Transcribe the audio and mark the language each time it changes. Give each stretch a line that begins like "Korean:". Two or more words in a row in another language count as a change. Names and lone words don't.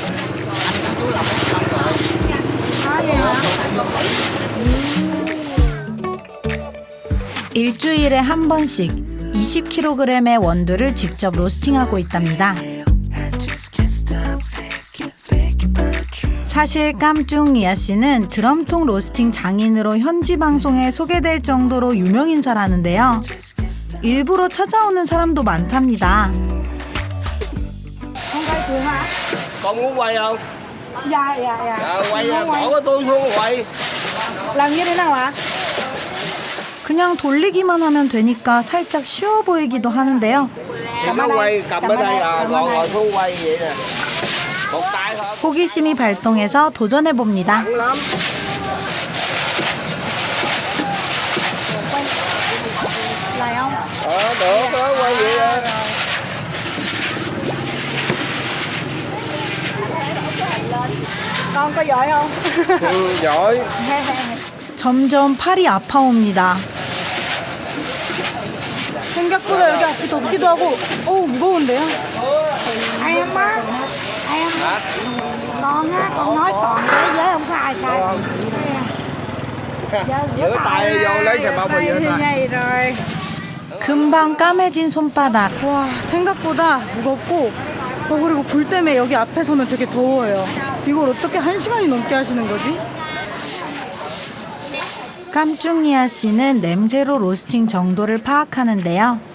Korean: 일주일에 한 번씩 20kg의 원두를 직접 로스팅하고 있답니다. 사실 깜중 이아 씨는 드럼통 로스팅 장인으로 현지 방송에 소개될 정도로 유명인사라는데요. 일부러 찾아오는 사람도 많답니다.
Vietnamese: Con muốn quay không? Dạ, dạ, dạ. Quay bỏ cái tôi xuống quay. Làm như thế nào ạ?
Korean: 그냥 돌리기만 하면 되니까 살짝 쉬워 보이기도 하는데요.
Vietnamese: Thì cứ quay cầm ở đây ngồi xuống quay vậy nè. Một tay thôi.
Korean: 호기심이 발동해서 도전해봅니다.
Vietnamese: Nặng lắm. Lại không? Được đó, quay vậy nè. Con có giỏi không? Giỏi.
Korean: 점점 팔이 아파옵니다. 생각보다 여기 앞이 덥기도 하고 무거운데요?
Vietnamese: Em á, em con á, con nói toàn thế giới không có ai sai. Rửa tay vô lấy xà bông rồi rửa tay. Này rồi.
Korean: 금방 까매진 손바닥. 와, 생각보다 무겁고 그리고 불 때문에 여기 앞에 서면 되게 더워요. 이걸 어떻게 1시간이 넘게 하시는 거지? 깜중 이아 씨는 냄새로 로스팅 정도를 파악하는데요.